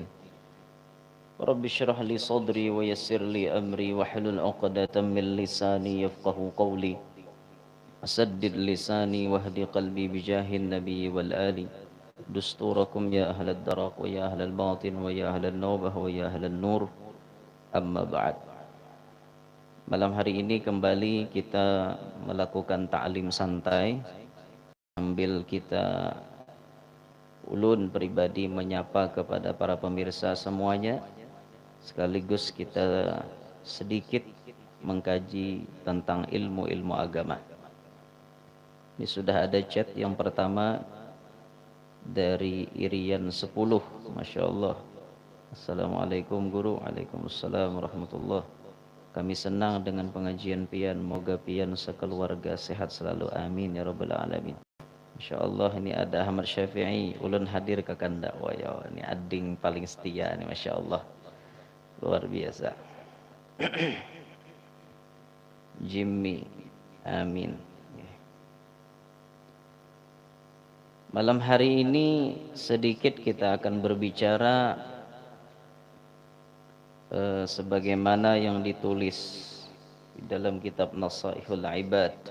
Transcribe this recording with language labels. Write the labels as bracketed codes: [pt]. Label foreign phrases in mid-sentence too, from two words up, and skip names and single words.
[ar] رب اشرح لي صدري ويسر لي أمري واحلل عقدة من لساني يفقه قولي. أسدد لساني واهد قلبي بجاه النبي والآل. دستوركم يا أهل الدرق ويا أهل الباطن ويا أهل النوبة ويا أهل النور. أما بعد. [bjn] Malam hari ini kembali kita melakukan ta'lim santai sambil kita ulun pribadi menyapa kepada para pemirsa semuanya, sekaligus kita sedikit mengkaji tentang ilmu-ilmu agama. [id] Ini sudah ada chat yang pertama dari Irian 10. [ar] ما شاء الله. Assalamualaikum guru. وعليكم السلام ورحمة الله. [bjn] Kami senang dengan pengajian pian. Moga pian sekeluarga sehat selalu. [ar] آمين يا رب العالمين. ما شاء الله, [id] ini ada Ahmad Syafi'i. [bjn] Ulun hadir ke kanda. Wah ya, ini ading paling setia nih. [ar] ما شاء الله. [id] Luar biasa. Jimmy. [ar] Amin. [id] Malam hari ini sedikit kita akan berbicara sebagaimana yang ditulis di dalam kitab Nasaihul Ibad.